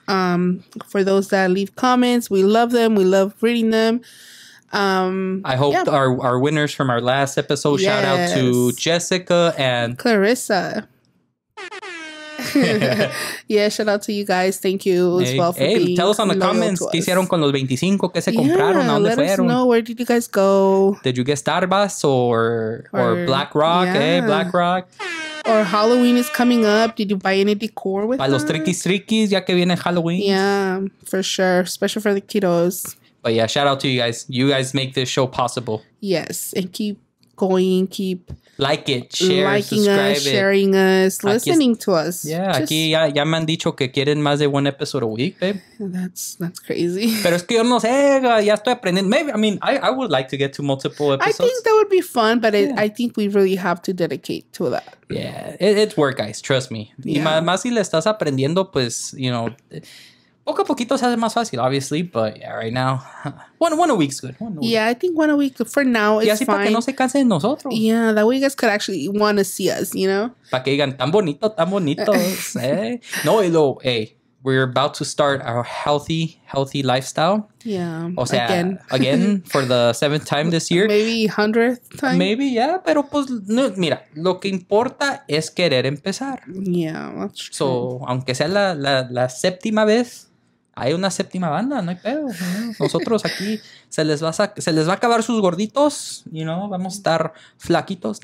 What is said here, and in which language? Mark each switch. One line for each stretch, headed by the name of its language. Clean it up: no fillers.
English: For those that leave comments, we love them. We love reading them. I hope our winners from our last episode, shout out to Jessica and Clarissa. Yeah, shout out to you guys. Thank you as well for being tell us on the comments
Spanish: qué hicieron con los 25 que se compraron, a dónde
English: let
Spanish: fueron.
English: Us know, where did you guys go? Did you get Starbucks or Black Rock? Yeah. Black Rock. Or Halloween is coming up. Did you buy any decor with
Spanish: Para los triquis, ya que viene Halloween.
English: Yeah, for sure. Especially for the kiddos. But yeah, shout out to you guys. You guys make this show possible. Yes, and keep going, keep like it, share, liking subscribe us, sharing us,
Spanish: aquí
English: listening to us.
Spanish: Yeah, aquí ya me han dicho que quieren más de
English: one episode a week, babe. That's crazy.
Spanish: Pero es que yo no sé, ya estoy aprendiendo.
English: Maybe, I would like to get to multiple episodes. I think that would be fun, but I think we really have to dedicate to that. Yeah, it's work, guys. Trust me. Yeah.
Spanish: Y más si le estás aprendiendo, pues, poco a poquito se hace más fácil,
English: obviously, but yeah, right now, one a week's good. Yeah, I think one a week for now is
Spanish: fine. Y así para que no se cansen de nosotros.
English: Yeah, that way you guys could actually want to see us,
Spanish: Para que digan, tan bonitos, eh. No, y luego,
English: hey, we're about to start our healthy lifestyle. Yeah,
Spanish: o sea,
English: again for the 7th time this year. Maybe 100th time. Maybe, yeah,
Spanish: pero pues, no, mira, lo que importa es querer empezar.
English: Yeah, that's true.
Spanish: So, aunque sea la séptima vez, hay una séptima banda, no hay pedo. Nosotros aquí se les va a acabar sus gorditos, vamos a estar flaquitos.